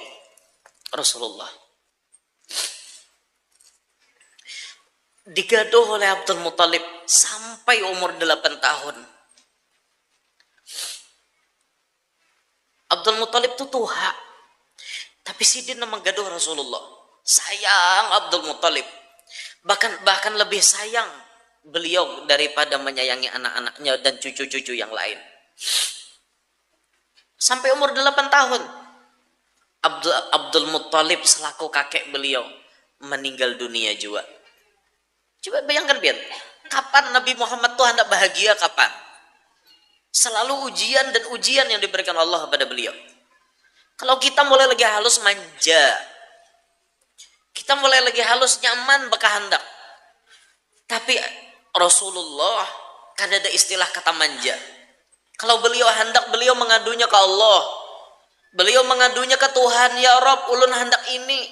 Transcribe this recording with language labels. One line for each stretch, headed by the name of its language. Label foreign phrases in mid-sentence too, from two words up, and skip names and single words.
Indonesian: Rasulullah digaduh oleh Abdul Muttalib sampai umur 8 tahun. Abdul Muttalib itu tua, tapi Sidin menggaduh Rasulullah. Sayang Abdul Muttalib, bahkan lebih sayang beliau daripada menyayangi anak-anaknya dan cucu-cucu yang lain. Sampai umur 8 tahun Abdul Muttalib selaku kakek beliau meninggal dunia juga. Coba bayangkan, Bian, kapan Nabi Muhammad tuh hendak bahagia kapan? Selalu ujian dan ujian yang diberikan Allah kepada beliau. Kalau kita mulai lagi halus manja, kita mulai lagi halus nyaman bakal hendak. Tapi Rasulullah kada ada istilah kata manja. Kalau beliau hendak, beliau mengadunya ke Allah.
Banjar: Beliau mengadunya ke Tuhan,
Arabic: يا رب,
Banjar: ulun hendak ini.